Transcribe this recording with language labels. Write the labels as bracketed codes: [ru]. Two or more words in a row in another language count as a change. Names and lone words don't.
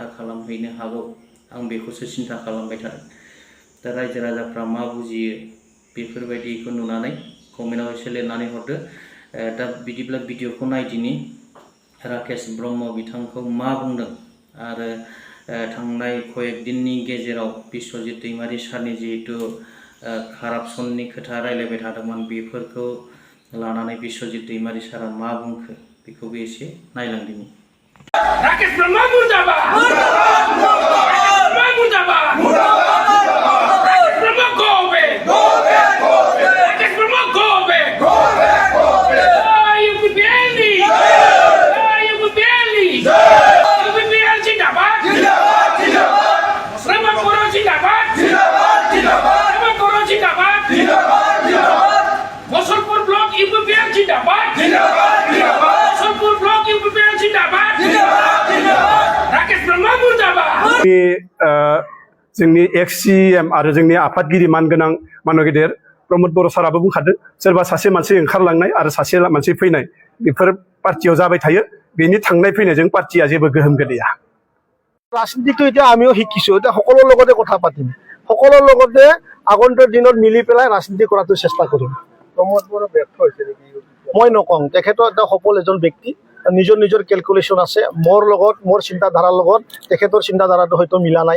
[brx] खालामहैनो हागौ आं बेखौसो सिन्था खालामबाय थादों दा रायजो राजाफ्रा मा बुजियो बेफोरबायदिखौ नुनानै कमेन्टआव एसे लिरनानै हरदो दा बिदिब्ला भिडिअखौ नायदिनि राकेश ब्रह्म बिथांखौ मा बुंदों आरो थांनाय कयेक दिननि गेजेराव बिश्वजित दैमारि सारनि जिहेतु कारापसननि खोथा रायलायबाय थादोंमोन बेफोरखौ लानानै बिश्वजित दैमारि सारा मा बुंखो बेखौबो एसे नायलांदिनि [hi] राकेश ब्रह्म मुर्दाबाद मुर्दाबाद राकेश ब्रह्म [en] go away [hi] राकेश ब्रह्म [en] go away [hi] UPPL UPPL जिंदाबाद श्रम करो जिंदाबाद श्रम करो जिंदाबाद मुसलपुर ब्लॉक UPPL जिंदाबाद मुसलपुर ब्लॉक UPPL जिंदाबाद राकेश ब्रह्म मुर्दाबाद [brx] जोंनि एक्स CM आरो जोंनि आफादगिरि मानगोनां मानगिदिर प्रमद बर' साराबो बुंखादों सोरबा सासे मानसि ओंखारलांनाय आरो सासे मानसि फैनाय बेफोर पार्टियाव जाबाय थायो बेनि थांनाय फैनायजों पार्टिया जेबो गोहोम गोलैया [as] ৰাজনীতিটো এতিয়া আমিও শিকিছোঁ এতিয়া সকলোৰ লগতে কথা পাতিম সকলোৰ লগতে আগন্তুক দিনত মিলি পেলাই ৰাজনীতি কৰাটো চেষ্টা কৰিম প্ৰমোদ বড়ো ব্যৰ্থ হৈছে নেকি মই নকওঁ তেখেতৰ এটা সফল এজন ব্যক্তি নিজৰ কেলকুলেশ্যন আছে মোৰ লগত মোৰ চিন্তাধাৰাৰ লগত তেখেতৰ চিন্তাধাৰাটো হয়তো মিলা নাই